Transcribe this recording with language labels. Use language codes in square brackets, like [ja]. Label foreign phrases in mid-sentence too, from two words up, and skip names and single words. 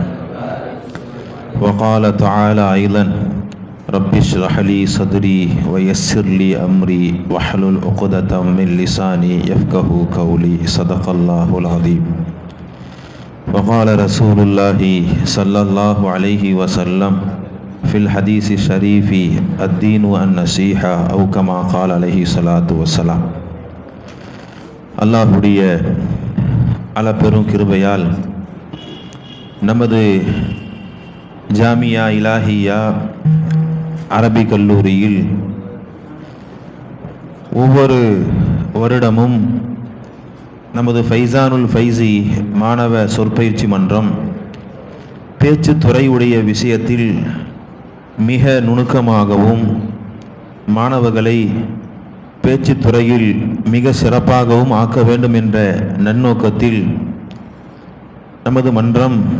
[ar] وقال تعالى أيضا رب اشرح لي صدري ويسر لي أمري واحلل عقدة من لساني يفقهوا قولي. صدق الله العظيم. وقال رسول الله صلى الله عليه وسلم في الحديث الشريف الدين النصيحة أو كما قال عليه الصلاة والسلام. [ta] அல்லாஹ்வுடைய அளப்பெரும் கிருபையால் நமது ஜாமியா இலாஹியா அரபி கல்லூரியில் ஒவ்வொரு வருடமும் நமது ஃபைசானுல் ஃபைசி மாணவ சொற்பயிற்சி மன்றம் பேச்சு துறையுடைய விஷயத்தில் மிக நுணுக்கமாகவும் மாணவர்களை பேச்சு துறையில் மிக சிறப்பாகவும் ஆக்க வேண்டும் என்ற நன்னோக்கத்தில் நமது மன்றம்